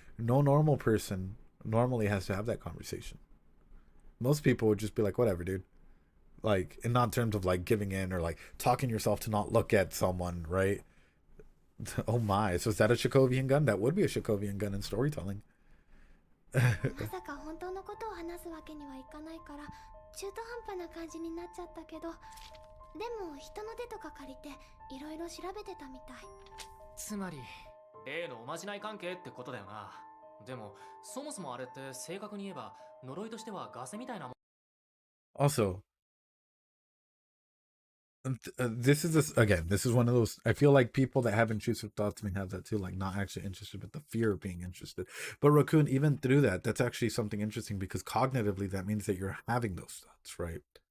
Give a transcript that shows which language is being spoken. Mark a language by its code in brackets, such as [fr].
[en] No normal person normally has to have that conversation. Most people would just be like, "Whatever, dude." Like, in not terms of like giving in or like talking yourself to not look at someone, right? Oh my, so is that a Shakovian gun? That would be a Shakovian gun in storytelling. [ja] まさか本当のことを話すわけにはいかないから中途半端な感じになっちゃったけど、でも人の手とか借りていろいろ調べてたみたい。つまり例のおまじない関係ってことだよな。でもそもそもあれって正確に言えば呪いとしてはガセみたいなもん。 [en] Also, this is one of those. I feel like people that have intrusive thoughts may have that too, like not actually interested, but the fear of being interested. But Raccoon, even through that, that's actually something interesting because cognitively that means that you're having those thoughts, right?